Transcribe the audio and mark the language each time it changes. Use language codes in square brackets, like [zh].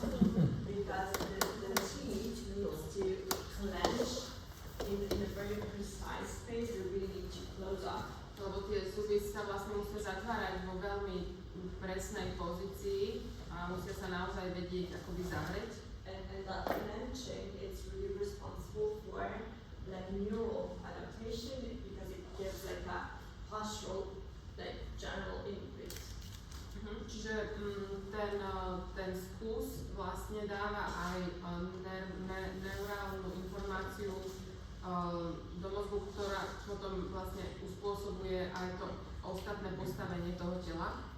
[en] Because the teeth needs to clench in a very precise space, you really need to close up. [sk] Lebo tie zuby sa vlastne musia zatvárať vo veľmi presnej pozícii a musia sa naozaj vedieť akoby zavrieť. [en] And that clenching is really responsible for like neural adaptation because it gives like a postural like general input. [sk] Čiže ten skus vlastne dáva aj neurálnu informáciu do mozgu, ktorá potom vlastne uspôsobuje aj to ostatné postavenie toho tela.